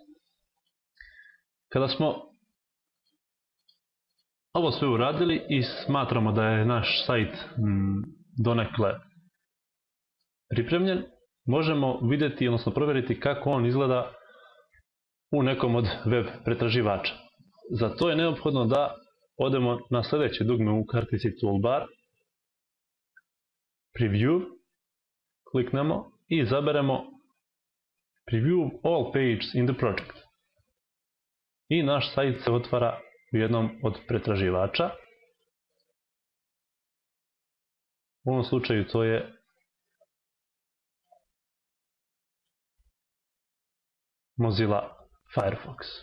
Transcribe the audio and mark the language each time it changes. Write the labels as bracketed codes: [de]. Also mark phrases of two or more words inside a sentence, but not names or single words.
[bs] Kada smo ovo sve uradili i smatramo da je naš sajt donekle pripremljen, možemo vidjeti, odnosno provjeriti kako on izgleda u nekom od web pretraživača. Za to je neophodno da odemo na sljedeće dugme u kartici Toolbar, Preview, kliknemo i izaberemo [en] Preview all pages in the project. [bs] I naš sajt se otvara u jednom od pretraživača. U ovom slučaju to je Mozilla Firefox.